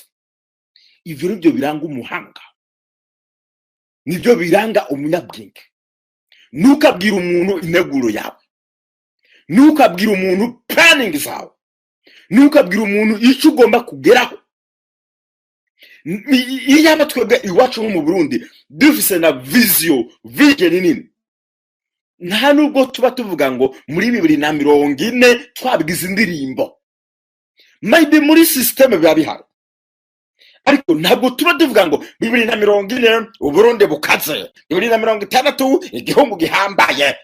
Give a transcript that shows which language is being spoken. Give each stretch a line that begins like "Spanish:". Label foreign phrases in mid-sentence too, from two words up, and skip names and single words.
Rundi: Ivyo nibyo biranga umuhanga, nibyo biranga umunyabwenge. Ntukabwira umuntu integuro yawe, ntukabwira umuntu planning zawe, ntukabwira umuntu icyo ugomba kugeraho. Iyo abatwebwe iwacu nko mu Burundi dufise na vision nini, nta nubwo tuba tuvuga ngo muri 2040 twabigize indirimbo. Maybe muri system biba bihari, ariko ntabwo tuba tuvuga ngo 2040 Uburundi bukaze, 2060 igihugu gihambaye.